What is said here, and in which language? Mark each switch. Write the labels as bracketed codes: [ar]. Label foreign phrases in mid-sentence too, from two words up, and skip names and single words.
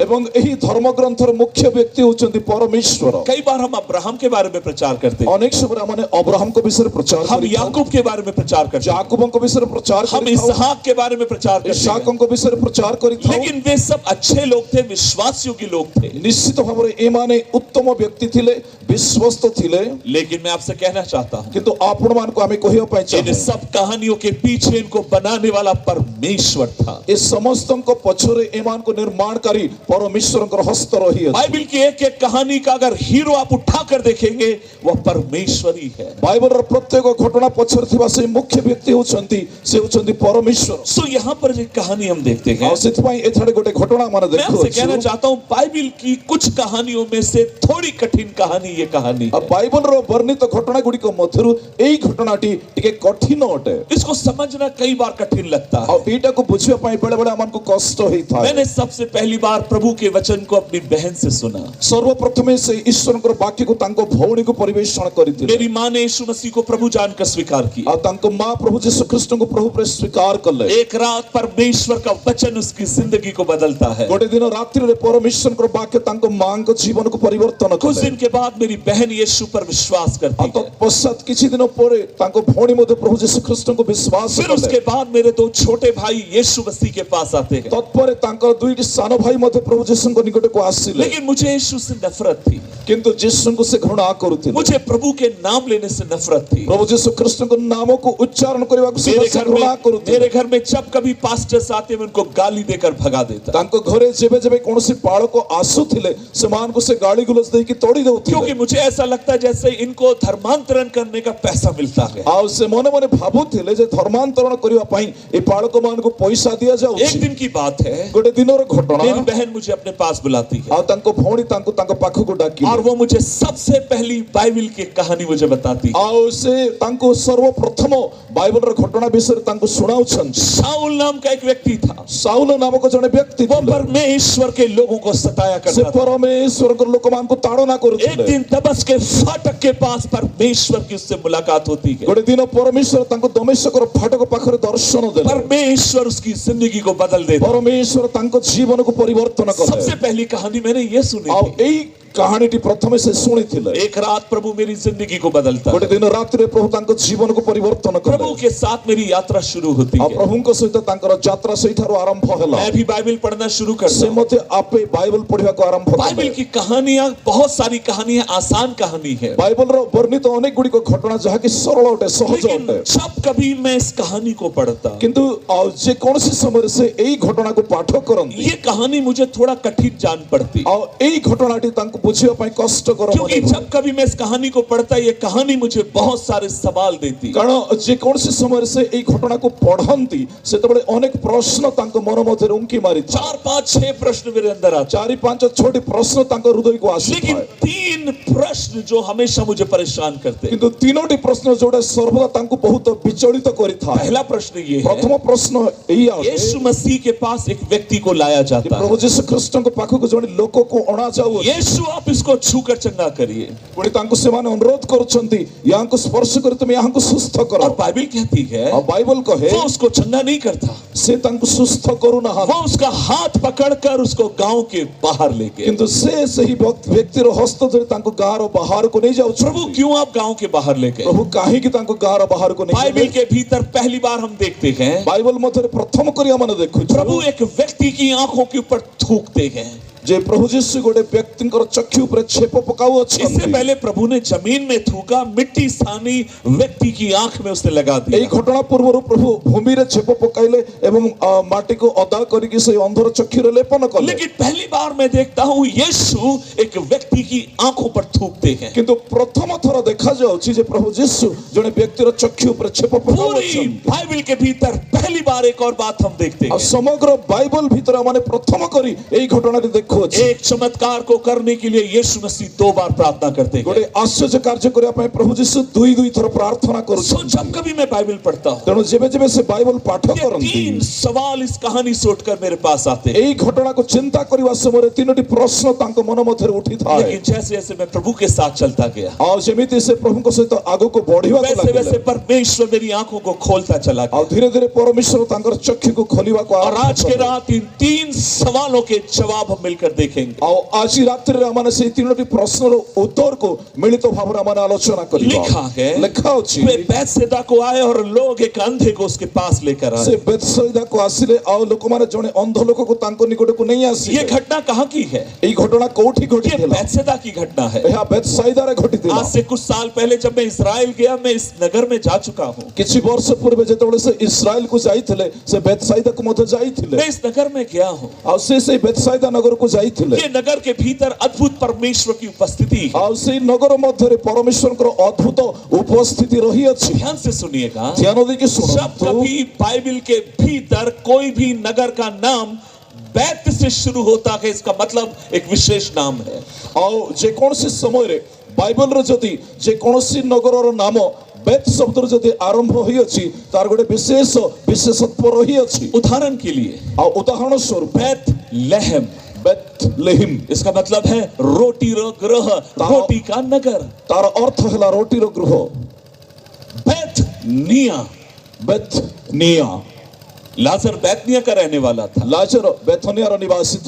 [or] ଏବଂ ଏହି ଧର୍ମ ଗ୍ରନ୍ଥର ମୁଖ୍ୟ ବ୍ୟକ୍ତି ହୋଇଛନ୍ତି ପରମେଶ୍ୱର। [hi] कई बार हम अब्राहम के बारे में प्रचार करते हैं, [or] ଅନେକ ସମୟ ମାନେ ଅବ୍ରାହାମ କୁ ବିଷୟ ପ୍ରଚାର [hi] हम याकूब के बारे में प्रचार करते हैं, [or] ଯାକୁବ କୁ ବିଷୟ ପ୍ରଚାର [hi] हम इसहाक के बारे में प्रचार करते हैं, [or] ଇସ୍‌ହାକ କୁ ବିଷୟ ପ୍ରଚାର କରିଥାଉ। [hi] लेकिन वे सब अच्छे लोग थे, विश्वासियों के लोग थे। [or] ନିଶ୍ଚିତ ଭାବ भाବରେ ଏମାନେ ଉତ୍ତମ ବ୍ୟକ୍ତି ଥିଲେ, ବିଶ୍ୱସ୍ତ ଥିଲେ। [hi] लेकिन मैं आपसे कहना चाहता हूं, [or] କିନ୍ତୁ ଆପଣ ମାନଙ୍କୁ ଆମେ କହିବା ପାଇଁ [hi] इन [or] ଚାହୁଁ [hi] सब कहानियों के पीछे इनको बनाने वाला परमेश्वर था। [or] ଏ ସମସ୍ତଙ୍କ ପଛରେ ଏମାନଙ୍କୁ ନିର୍ମାଣକାରୀ ପରମେଶ୍ୱରଙ୍କର ହସ୍ତ ରହିଅଛି। [hi] बाइबल की एक एक कहानी का अगर हीरो आप उठाकर देखेंगे वह परमेश्वर ही है। [or] ବାଇବଲର ପ୍ରତ୍ୟେକ ଘଟଣା ପଛରେ ଥିବା ସେଇ ମୁଖ୍ୟ ବ୍ୟକ୍ତି ହେଉଛନ୍ତି ସେ ହେଉଛନ୍ତି ପରମେଶ୍ୱର। [hi] सो यहाँ पर जो कहानी हम देखते हैं, [or] ଆଉ ସେଥିପାଇଁ ଏଠାରେ ଗୋଟେ ଘଟଣା ଆମେ [hi] मैं आपसे कहना [or] ଦେଖୁଅଛୁ। [hi] चाहता हूँ बाइबल की कुछ कहानियों में से थोड़ी कठिन कहानी ये कहानी [or] ଆଉ [hi] है। [or] ବାଇବଲର ବର୍ଣ୍ଣିତ ଘଟଣା ଗୁଡ଼ିକ ମଧ୍ୟରୁ ଏଇ ଘଟଣାଟି ଟିକେ କଠିନ ଅଟେ। [hi] इसको समझना कई बार कठिन लगता [or] ଆଉ [hi] है। [or] ଏଇଟାକୁ ବୁଝିବା ପାଇଁ ବେଳେ ବେଳେ ଆମକୁ କଷ୍ଟ ହେଇଥାଏ। [hi] मैंने सबसे पहली बार प्रभु के वचन को अपनी बहन से सुना। [or] ସର୍ବପ୍ରଥମେ ସେ ଈଶ୍ୱରଙ୍କର ବାକ୍ୟକୁ ତାଙ୍କ ଭଉଣୀକୁ ପରିବେଷଣ କରିଥିଲେ। [hi] मेरी माँ ने यीशु मसीह को प्रभु जानकर स्वीकार किया। [or] ଆଉ ତାଙ୍କ ମା ପ୍ରଭୁ ଯୀଶୁ ଖ୍ରୀଷ୍ଟଙ୍କୁ ପ୍ରଭୁ ରୂପେ ସ୍ୱୀକାର କଲେ। [hi] एक रात परमेश्वर का वचन उसकी जिंदगी को बदलता है। [or] ଗୋଟେ ଦିନ ରାତ୍ରିରେ ପରମେଶ୍ୱରଙ୍କର ବାକ୍ୟ ତାଙ୍କ ମାଙ୍କ ଜୀବନକୁ ପରିବର୍ତ୍ତନ [hi] कुछ [or] କଲେ। [hi] दिन के बाद मेरी बहन यीशु पर विश्वास [or] ଆଉ [hi] करती है। [or] ତତ୍ପଶ୍ଚାତ କିଛି ଦିନ ପରେ ତାଙ୍କ ଭଉଣୀ ମଧ୍ୟ ପ୍ରଭୁ ଯୀଶୁ ଖ୍ରୀଷ୍ଟଙ୍କୁ ବିଶ୍ୱାସ [hi] फिर [or] କଲେ। [hi] उसके बाद मेरे दो छोटे भाई यीशु मसीह के पास आते हैं। [or] ତତ୍ପରେ ତାଙ୍କର ଦୁଇଟି ସାନ ଭାଇ ମଧ୍ୟ ପ୍ରଭୁ ଯୀଶୁଙ୍କ ନିକଟକୁ ଆସିଲେ। [hi] लेकिन मुझे यीशु से नफरत थी। [or] କିନ୍ତୁ ଯୀଶୁଙ୍କୁ ସେ ଘୃଣା କରୁଥିଲେ। [hi] मुझे प्रभु के नाम लेने से नफरत थी। [or] ପ୍ରଭୁ ଯୀଶୁ ଖ୍ରୀଷ୍ଟଙ୍କ ନାମକୁ ଉଚ୍ଚାରଣ କରିବାକୁ ସେ ଘୃଣା କରୁଥିଲେ। [hi] मेरे घर में जब कभी पास्टर्स आते मैं उनको गाली देकर भगा देता। [or] ତାଙ୍କ ଘରେ ଯେବେ ଯେବେ କୌଣସି ପାଳକ ଆସୁଥିଲେ ସେମାନଙ୍କୁ ସେ ଗାଳି ଗୁଲଜ ଦେଇକି ତଡ଼ି [hi] क्योंकि [or] ଦେଉଥିଲେ। [hi] मुझे ऐसा लगता है जैसे इनको धर्मांतरण करने का पैसा मिलता है। [or] ଆଉ ସେ ମନେ ମନେ ଭାବୁଥିଲେ ଯେ ଧର୍ମାନ୍ତରଣ କରିବା ପାଇଁ ଏ ପାଳକ ମାନଙ୍କୁ ପଇସା [hi] एक [or] ଦିଆଯାଉଛି। [hi] दिन की बात है, [or] ଗୋଟେ ଦିନର ଘଟଣା। [hi] मेरी बहन मुझे अपने पास बुलाती है [or] ଆଉ ତାଙ୍କ ଭଉଣୀ ତାଙ୍କୁ ତାଙ୍କ ପାଖକୁ [hi] और [or] ଡାକିଲେ। [hi] वो मुझे सबसे पहली बाइबल की कहानी मुझे बताती है। [or] ଆଉ ସେ ତାଙ୍କୁ ସର୍ବପ୍ରଥମ ବାଇବଲର ଘଟଣା ବିଷୟରେ ତାଙ୍କୁ ଶୁଣାଉଛନ୍ତି। [hi] शाऊल नाम का एक व्यक्ति था। [or] ସାଉଲ ନାମକ ଜଣେ ବ୍ୟକ୍ତି [hi] वो [or] ଥିଲେ। [hi] परमेश्वर के लोगों को सताया [or] ସେ [hi] करता था। [or] ପରମେଶ୍ୱରଙ୍କର ଲୋକମାନଙ୍କୁ ତାଡ଼ନା [hi] एक [or] କରୁଥିଲେ। [hi] दिन दमस्क के फाटक के पास परमेश्वर की उससे मुलाकात होती है। [or] ଗୋଟେ ଦିନ ପରମେଶ୍ୱର ତାଙ୍କୁ ଦମେଶକର ଫାଟକ ପାଖରେ ଦର୍ଶନ ଦେଲେ। [hi] परमेश्वर उसकी जिंदगी को बदल देता। [or] ପରମେଶ୍ୱର ତାଙ୍କ ଜୀବନକୁ ପରିବର୍ତ୍ତନ କଲେ। [hi] सबसे पहली कहानी मैंने ये सुनी [or] ଆଉ [hi] थी। [or] ଏଇ କାହାଣୀଟି ପ୍ରଥମେ ସେ ଶୁଣିଥିଲେ। [hi] एक रात प्रभु मेरी जिंदगी को बदलता [or] ଗୋଟେ [hi] है। [or] ଦିନ ରାତିରେ ପ୍ରଭୁ ତାଙ୍କ ଜୀବନକୁ ପରିବର୍ତ୍ତନ କଲେ। [hi] प्रभु के साथ मेरी यात्रा शुरू होती [or] ଆଉ [hi] है। [or] ପ୍ରଭୁଙ୍କ ସହିତ ତାଙ୍କର ଯାତ୍ରା ସେଇଠାରୁ ଆରମ୍ଭ ହେଲା। [hi] मैं भी बाइबल पढ़ना शुरू [or] ସେ [hi] करता हूँ। [or] ମଧ୍ୟ ଆପେ ବାଇବଲ ପଢିବାକୁ ଆରମ୍ଭ [hi] बाइबल [or] କଲେ। [hi] की कहानियां बहुत सारी कहानियां आसान कहानी है, [or] ବାଇବଲର ବର୍ଣ୍ଣିତ ଅନେକ ଗୁଡ଼ିକ ଘଟଣା ଯାହାକି ସରଳ ଅଟେ, ସହଜ [hi] लेकिन [or] ଅଟେ। [hi] जब कभी मैं इस कहानी को पढ़ता [or] କିନ୍ତୁ ଆଉ ଯେ କୌଣସି ସମୟରେ ସେ ଏଇ ଘଟଣାକୁ ପାଠ କରନ୍ତି। [hi] ये कहानी मुझे थोड़ा कठिन जान पड़ती, [or] ଆଉ ଏଇ ଘଟଣାଟି ତାଙ୍କୁ ବୁଝିବା ପାଇଁ କଷ୍ଟକର [hi] क्योंकि [or] ମନେ ହୁଏ। [hi] जब कभी मैं इस कहानी को पढ़ता ये कहानी मुझे बहुत सारे सवाल देती। [or] କାରଣ ଯେ କୌଣସି ସମୟରେ ସେ ଏଇ ଘଟଣାକୁ ପଢନ୍ତି ସେତେବେଳେ ଅନେକ ପ୍ରଶ୍ନ ତାଙ୍କ ମନ ମଧ୍ୟରେ ଉଙ୍କି ମାରିଥାଏ। [hi] 4 5 6 प्रश्न मेरे अंदर आते, [or] 4 5 6ଟି ପ୍ରଶ୍ନ ତାଙ୍କ ହୃଦୟକୁ [hi] लेकिन [or] ଆସିଥାଏ। [hi] 3 प्रश्न जो हमेशा मुझे परेशान करते। [or] କିନ୍ତୁ 3ଟି ପ୍ରଶ୍ନ ଯୋଉଟା ସର୍ବଦା ତାଙ୍କୁ ବହୁତ ବିଚଳିତ କରିଥାଏ। [hi] पहला प्रश्न ये है, [or] ପ୍ରଥମ ପ୍ରଶ୍ନ ଏଇଆ ଅଟେ, [hi] यीशु मसीह के पास एक व्यक्ति को लाया जाता [or] ପ୍ରଭୁ [hi] है। [or] ଯୀଶୁ ଖ୍ରୀଷ୍ଟଙ୍କ ପାଖକୁ ଜଣେ ଲୋକକୁ ଅଣାଯାଉଅଛି। [hi] यीशु आप इसको छूकर चंगा करिए, [or] ପୁଣି ତାଙ୍କୁ ସେମାନେ ଅନୁରୋଧ କରୁଛନ୍ତି ୟାଙ୍କୁ ସ୍ପର୍ଶ କରି ତୁମେ ୟାଙ୍କୁ ସୁସ୍ଥ କର। [hi] और बाइबल कहती है [or] ଆଉ ବାଇବଲ କହେ [hi] वो उसको चंगा नहीं करता, [or] ସେ ତାଙ୍କୁ ସୁସ୍ଥ କରୁନାହାନ୍ତି। [hi] वो उसका हाथ पकड़कर उसको गांव के बाहर लेके। [or] କିନ୍ତୁ ସେ ସେହି ବ୍ୟକ୍ତିର ହସ୍ତ ଧରି ତାଙ୍କୁ ଗାଁର ବାହାରକୁ ନେଇ [hi] प्रभु [or] ଯାଉଛନ୍ତି। [hi] क्यों आप गांव के बाहर लेके? [or] ପ୍ରଭୁ କାହିଁକି ତାଙ୍କୁ ଗାଁର ବାହାରକୁ ନେଇ [hi] बाइबल [or] ଯାଉଛନ୍ତି? [hi] के भीतर पहली बार हम देखते हैं [or] ବାଇବଲ ମଧ୍ୟରେ ପ୍ରଥମ କରି ଆମେ ଦେଖୁଛୁ [hi] प्रभु एक व्यक्ति की आंखों के ऊपर थूकते हैं। [or] ଯେ ପ୍ରଭୁ ଯୀଶୁ ଗୋଟେ ବ୍ୟକ୍ତିଙ୍କର ଚକ୍ଷୁ ଉପରେ ଛେପ [hi] इससे [or] ପକାଉଅଛନ୍ତି। [hi] पहले प्रभु ने जमीन में थूका, मिट्टी सानी व्यक्ति की आंख में उसने लगा [or] ଏଇ [hi] दिया। [or] ଘଟଣା ପୂର୍ବରୁ ପ୍ରଭୁ ଭୂମିରେ ଛେପ ପକାଇଲେ ଏବଂ ମାଟିକୁ ଅଦା କରିକି ସେଇ ଅନ୍ଧର ଚକ୍ଷୁରେ ଲେପନ କଲେ। [hi] लेकिन पहली बार मैं देखता हूँ यीशु एक व्यक्ति की आंखों पर थूकते हैं। [or] କିନ୍ତୁ ପ୍ରଥମ ଥର ଦେଖାଯାଉଛି ଯେ ପ୍ରଭୁ ଯୀଶୁ ଜଣେ ବ୍ୟକ୍ତିର ଚକ୍ଷୁ ଉପରେ ଛେପ [hi] पूरी [or] ପକାଉଅଛନ୍ତି। [hi] बाइबल के भीतर पहली बार एक और बात हम देखते [or] ଆଉ [hi] हैं, [or] ସମଗ୍ର ବାଇବଲ ଭିତରେ ଆମେ ପ୍ରଥମ କରି ଏଇ ଘଟଣାଟି ଦେଖୁଅଛୁ। [hi] एक चमत्कार को करने के लिए यीशु मसीह 2 बार प्रार्थना करते हैं। [or] ଗୋଟେ ଆଶ୍ଚର୍ଯ୍ୟ କାର୍ଯ୍ୟ କରିବା ପାଇଁ ପ୍ରଭୁ ଯୀଶୁ ଦୁଇ ଥର ପ୍ରାର୍ଥନା [hi] सो [or] କରୁଛନ୍ତି। [hi] जब कभी मैं बाइबल पढ़ता हूँ [or] ତେଣୁ ଯେବେ ଯେବେ ସେ ବାଇବଲ ପାଠ [hi] ये [or] କରନ୍ତି [hi] 3 सवाल इस कहानी से उठकर मेरे पास आते हैं। [or] ଏଇ ଘଟଣାକୁ ଚିନ୍ତା କରିବା ସମୟରେ 3ଟି ପ୍ରଶ୍ନ ତାଙ୍କ ମନ ମଧ୍ୟରେ ଉଠିଥାଏ। [hi] लेकिन जैसे जैसे मैं प्रभु के साथ चलता गया [or] ଆଉ ଯେମିତି ସେ ପ୍ରଭୁଙ୍କ ସହିତ ଆଗକୁ ବଢିବାକୁ [hi] वैसे वैसे [or] ଲାଗିଲେ [hi] परमेश्वर मेरी आंखों को खोलता चला [or] ଆଉ [hi] गया। [or] ଧୀରେ ଧୀରେ ପରମେଶ୍ୱର ତାଙ୍କର ଚକ୍ଷୁକୁ ଖୋଲିବାକୁ [hi] और [or] ଆରମ୍ଭ [hi] आज के [or] କଲେ। [hi] रात इन 3 सवालों के जवाब हम मिलकर मिलकर देखेंगे। [or] ଆଉ ଆଜି ରାତିରେ ଆମମାନେ ସେଇ ତିନୋଟି ପ୍ରଶ୍ନର ଉତ୍ତରକୁ ମିଳିତ ଭାବରେ ଆମମାନେ ଆଲୋଚନା କରିବା। [hi] लिखा है [or] ଲେଖା ଅଛି [hi] वे बैतसैदा को आए और लोग एक अंधे को उसके पास लेकर [or] ସେ [hi] आए। [or] ବେତ୍ସାଇଦାକୁ ଆସିଲେ ଆଉ ଲୋକମାନେ ଜଣେ ଅନ୍ଧ ଲୋକକୁ ତାଙ୍କ ନିକଟକୁ ନେଇ [hi] ये [or] ଆସିଲେ। [hi] घटना कहाँ की है? [or] ଏଇ ଘଟଣା କୋଉଠି [hi] ये [or] ଘଟିଥିଲା? [hi] बैतसैदा की घटना है। [or] ଏହା ବେତ୍ସାଇଦାରେ ଘଟିଥିଲା। [hi] आज से कुछ साल पहले जब मैं इस्राएल गया, मैं इस नगर में जा चुका हूँ। [or] କିଛି ବର୍ଷ ପୂର୍ବେ ଯେତେବେଳେ ସେ ଇସ୍ରାଏଲକୁ ଯାଇଥିଲେ ସେ ବେତ୍ସାଇଦାକୁ ମଧ୍ୟ ଯାଇଥିଲେ [hi] मैं इस नगर में गया हूँ। [or] ଆଉ ସେ ସେଇ ବେତ୍ସାଇଦା ନଗରକୁ ଯାଇଥିଲେ। [hi] ये नगर के भीतर अद्भुत परमेश्वर की उपस्थिति है। [or] ଆଉ ସେଇ नगर ମଧ୍ୟରେ ପରମେଶ୍ୱରଙ୍କର ଅଦ୍ଭୁତ ଉପସ୍ଥିତି ରହିଅଛି। [hi] ध्यान से सुनिएगा, [or] ଧ୍ୟାନ ଦେଇକି [hi] जब [or] ଶୁଣନ୍ତୁ। [hi] कभी बाइबल के भीतर कोई भी नगर का नाम बैत से शुरू होता है, इसका मतलब एक विशेष नाम है। [or] ଆଉ ଯେକୌଣସି ସମୟରେ ବାଇବଲର ଯଦି ଯେକୌଣସି ନଗରର ନାମ ବେତ ଶବ୍ଦରୁ ଯଦି ଆରମ୍ଭ ହୋଇଅଛି ତାର ଗୋଟେ ବିଶେଷତ୍ୱ ରହିଅଛି। [hi] उदाहरण के लिए [or] ଆଉ ଉଦାହରଣ ସ୍ୱରୂପ [hi] बैत लहम, [or] ବେଥଲେହିମ୍ [hi] इसका मतलब है रोटी रो ग्रह, रोटी का नगर। [or] ତାର ଅର୍ଥ ହେଲା ରୋଟିର ଗୃହ। [hi] बैत निया, [or] ବେଥନିଆ, [hi] लाजर बैतनिया का रहने वाला था। [or] ଲାଜର ବେଥନିଆର ନିବାସୀ ଥିଲେ।